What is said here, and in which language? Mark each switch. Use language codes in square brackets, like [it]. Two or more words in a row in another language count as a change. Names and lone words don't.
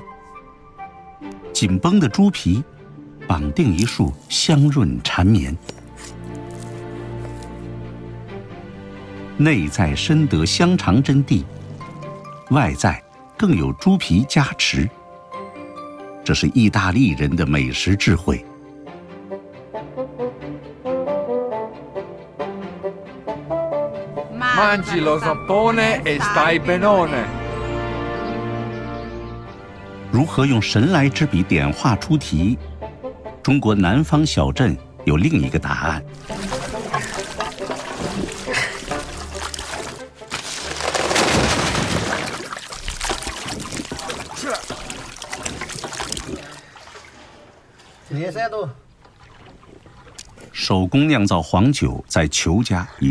[zh] 紧绷的猪皮绑定一束香润缠绵，内在深得香肠真谛，外在更有猪皮加持。这是意大利人的美食智慧。 [it] Mangi lo zappone e stai benone。 [zh] 如何用神来之笔点画猪蹄？中国南方小镇有另一个答案。手工酿造黄酒在裘家已